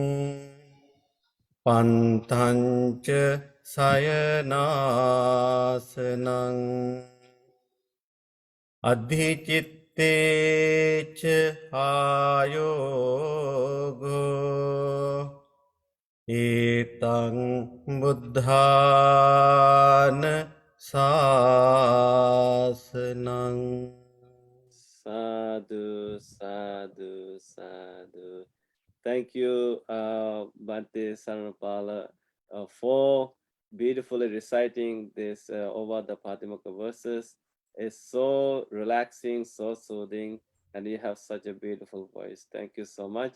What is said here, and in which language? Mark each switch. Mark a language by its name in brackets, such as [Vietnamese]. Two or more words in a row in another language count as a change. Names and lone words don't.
[Pali] පන්තංච සයනාසනං අධිචිත්තේච ආයෝගෝ ඒතං බුද්ධාන ශාසනං Sadhu, sadhu, sadhu. [English] Thank you, Bhante Saranapala, for beautifully reciting this over the Patimokkha verses. It's so relaxing, so soothing, and you have such a beautiful voice. Thank you so much.